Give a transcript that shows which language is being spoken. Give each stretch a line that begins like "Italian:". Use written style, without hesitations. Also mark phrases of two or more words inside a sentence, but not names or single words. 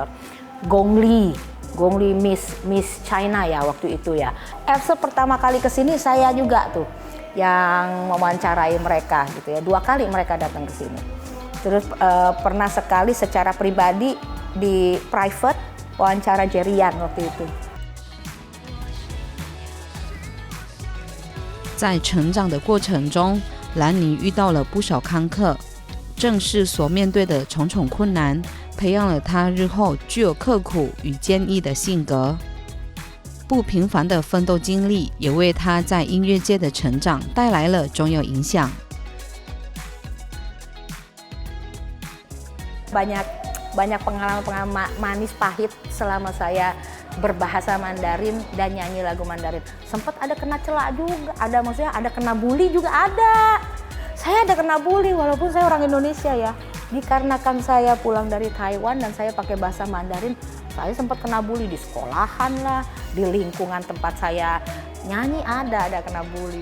Indonesian: Gong Li Miss China ya waktu itu ya. Episode pertama kali ke sini saya juga tuh yang mewawancarai mereka gitu ya. 2 kali mereka datang ke sini. Terus pernah sekali secara pribadi di private wawancara Jerian waktu itu.
Chinese: 在成长的过程中，兰尼遇到了不少坎坷，正是所面对的重重困难，培养了他日后具有刻苦与坚毅的性格。不平凡的奋斗经历也为他在音乐界的成长带来了重要影响。
Indonesian: banyak pengalaman manis pahit selama saya berbahasa Mandarin dan nyanyi lagu Mandarin. Sempat ada kena celak juga, ada kena bully juga ada. Saya ada kena bully walaupun saya orang Indonesia ya. Dikarenakan saya pulang dari Taiwan dan saya pakai bahasa Mandarin, saya sempat kena bully di sekolahan lah, di lingkungan tempat saya nyanyi ada kena bully.